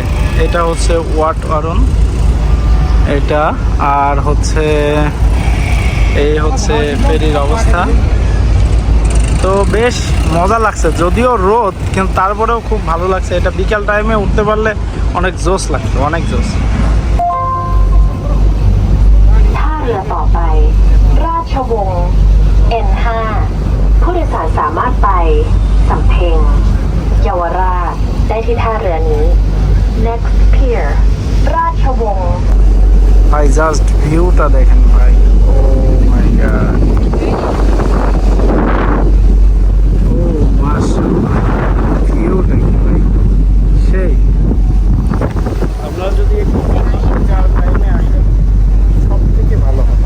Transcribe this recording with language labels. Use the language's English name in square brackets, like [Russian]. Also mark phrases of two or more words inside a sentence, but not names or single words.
[Bangla] এটা হচ্ছে ওয়াট অরুণ এটা, আর হচ্ছে এই হচ্ছে ফেরির অবস্থা। তো বেশ মজা লাগছে, যদিও রোদ, কিন্তু তারপরেও খুব ভালো লাগছে। এটা বিকাল টাইমে উঠতে পারলে অনেক জোস লাগছে, অনেক জোস। [Thai] ท่าเรือต่อไปราชวงศ์ N5 ผู้โดยสารสามารถไปสำเพ็งเยาวราชได้ที่ท่าเรือนี้ [English] Next Pier [Thai] ราชวงศ์ [Bangla] ভাই জাস্ট ভিউটা দেখেন ভাই, [English] oh my god, [Bangla] ও মাশাআল্লাহ, ভিউটা কি ভাই সেই। আপনারা যদি একটু বিকাল টাইমে আসেন সব থেকে ভালো হবে।